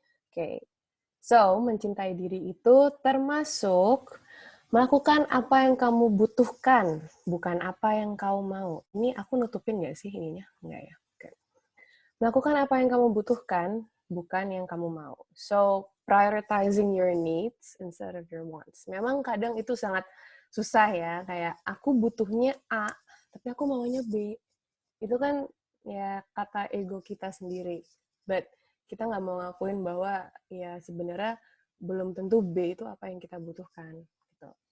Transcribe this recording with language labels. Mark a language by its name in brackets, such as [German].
[Indonesian] Oke, so mencintai diri itu termasuk melakukan apa yang kamu butuhkan, bukan apa yang kau mau. Ini aku nutupin nggak sih ininya? Nggak ya? Okay. Melakukan apa yang kamu butuhkan, bukan yang kamu mau. [English] So, prioritizing your needs instead of your wants. [Indonesian] Memang kadang itu sangat susah ya, kayak aku butuhnya A, tapi aku maunya B. Itu kan ya kata ego kita sendiri. But kita nggak mau ngakuin bahwa ya sebenarnya belum tentu B itu apa yang kita butuhkan. Gitu.